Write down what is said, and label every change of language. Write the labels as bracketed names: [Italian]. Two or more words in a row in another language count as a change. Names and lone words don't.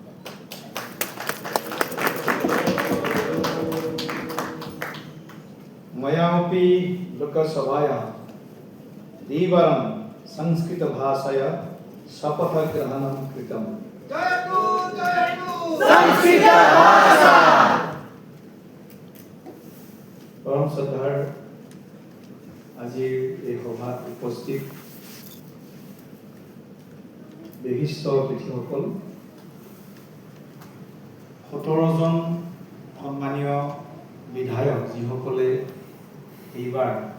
[Sanskrit] मयापि लोकसभायां द्विवारं संस्कृत भाषया शपथग्रहणं कृतम्। संस्कृत भाषा [Assamese] পৰম শ্ৰদ্ধাৰ আজি এই সভাত উপস্থিত বিশিষ্ট অতিথিসকল 17 জন সম্মানীয় বিধায়ক যিসকলে এইবাৰ